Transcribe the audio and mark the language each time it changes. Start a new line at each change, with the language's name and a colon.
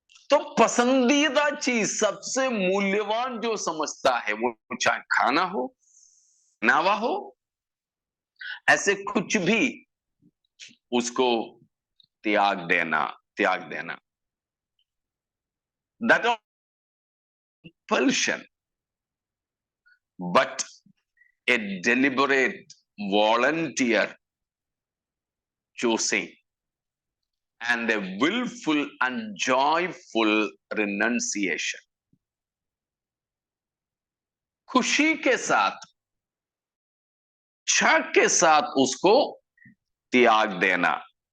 Hindi: तो पसंदीदा चीज, सबसे मूल्यवान जो समझता है, वो चाहे खाना हो, नावा हो, ऐसे कुछ भी उसको त्याग देना।
English: That compulsion, but a deliberate volunteer choosing and a willful and joyful renunciation.
Hindi: खुशी के साथ, इच्छा के साथ उसको त्याग देना।